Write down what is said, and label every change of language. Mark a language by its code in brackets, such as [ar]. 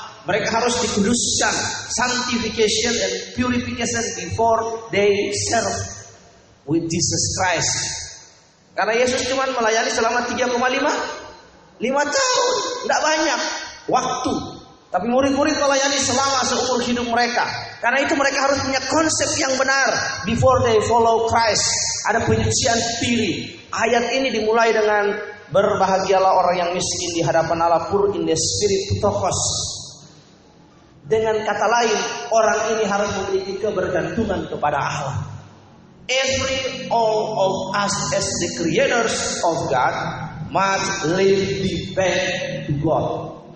[id] Mereka harus dikuduskan, [en] sanctification and purification before they serve with Jesus Christ. [id] Karena Yesus cuma melayani selama 3,5 tahun, tidak banyak waktu. Tapi murid-murid melayani selama seumur hidup mereka. Karena itu mereka harus punya konsep yang benar [en] before they follow Christ. [id] Ada penyucian diri. Ayat ini dimulai dengan berbahagialah orang yang miskin di hadapan Allah, [en] poor in the spirit, [id] ptokos. Dengan kata lain, orang ini harus memiliki kebergantungan kepada Allah. [en] Every all of us as the creators of God must live depend to God.